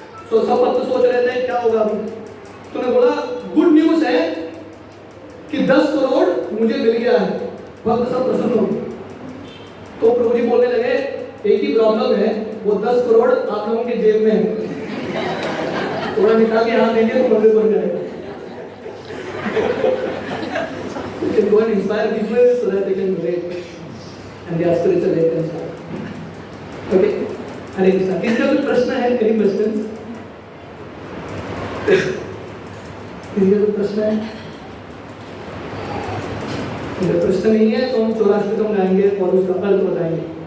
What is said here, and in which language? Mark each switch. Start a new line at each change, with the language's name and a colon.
Hindi: तो सब भक्त सोच रहे थे क्या होगा अभी। तो उन्होंने बोला गुड न्यूज है कि 10 करोड़ मुझे मिल गया है। भक्त सब प्रसन्न हो गए। तो प्रभु जी बोलने लगे एक ही प्रॉब्लम है, वो 10 करोड़ आप लोगों के जेब में है, थोड़ा निकाल के हाथ देंगे तो मंदिर बन जाएगा।
English: You can go and inspire people so that they can relate and their spiritual life can start.
Hindi: Okay, हरे कृष्णा। किसी का कोई प्रश्न है?
English: Any questions?
Hindi: किसी का कोई प्रश्न है? अगर प्रश्न नहीं है तो हम 84 गाएंगे और उसका अर्थ बताएंगे।